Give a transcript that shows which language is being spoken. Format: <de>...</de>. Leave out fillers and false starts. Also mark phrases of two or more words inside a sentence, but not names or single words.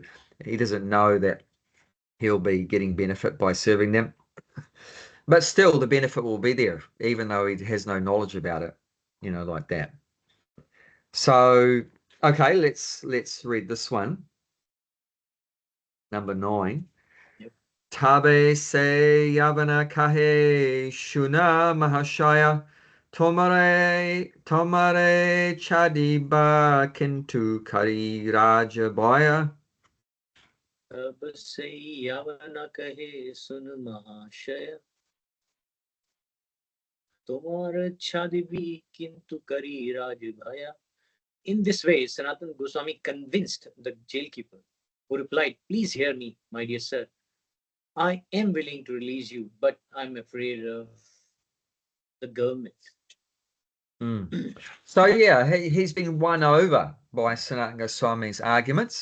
<en>He doesn't know that he'll be getting benefit by serving them. But still, the benefit will be there, even though he has no knowledge about it, like that. So, okay, let's read this one. Number 9. Yep.</en> <bn>তবে সে যবন কহে শুন মহাশয় তোমারে ছাড়িব কিন্তু করি রাজভয়. অব সে যবন কহে শুন মহাশয় তুমহার ছাড়িবি কিন্তু করি রাজ ভয়.</bn> <en>In this way, Sanatana Goswami convinced the jailkeeper, who replied, "Please hear me, my dear sir. I am willing to release you, but I'm afraid of the government." Mm. So yeah, he's been won over by Sanatana Goswami's arguments.</en>